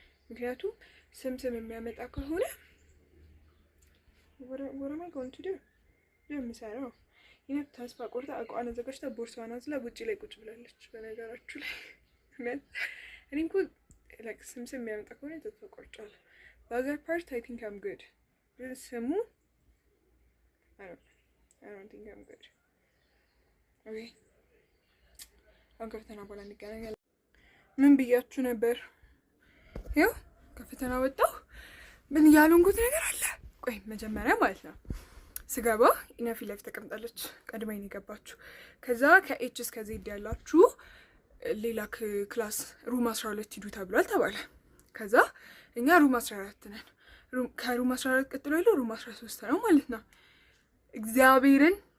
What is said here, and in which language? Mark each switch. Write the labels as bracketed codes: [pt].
[am] ምክንያቱም ስም የሚያመጣ ከሆነ [en] what am I going to do? [am] የምሰራው ይሄ ተስፋ ቆርጣ አቋን አዘጋጅታ ቦርሳዋን አዝላ ውጪ ላይ ቁጭ ብላለች። በነገራችሁ ላይ እኔ እንኳን like ስም የሚያመጣ ከሆነ ተስፋ ቆርጫለሁ። [en] The other part I think I'm good. [am] ስሙ [en] I don't think I'm good. Okay. [am] አሁን ከፈተና በኋላ እንገናኛለን። ምን ብያችሁ ነበር? ያው ከፈተና ወጣሁ። ምን ያሉንኩት ነገር አለ። ቆይ መጀመሪያ ማለት ነው ስገባ ኢነፊ ላይፍ ተቀምጣለች። ቀድማኝ ነው የገባችሁ። ከዛ ከኤች እስከ ዜድ ያላችሁ ሌላ ክላስ ሩም 12 ሂዱ ተብሏል ተባለ። ከዛ እኛ ሩም 14 ነን። ከሩም 14 ቀጥሎ ያለው ሩም 13 ነው ማለት ነው። እግዚአብሔርን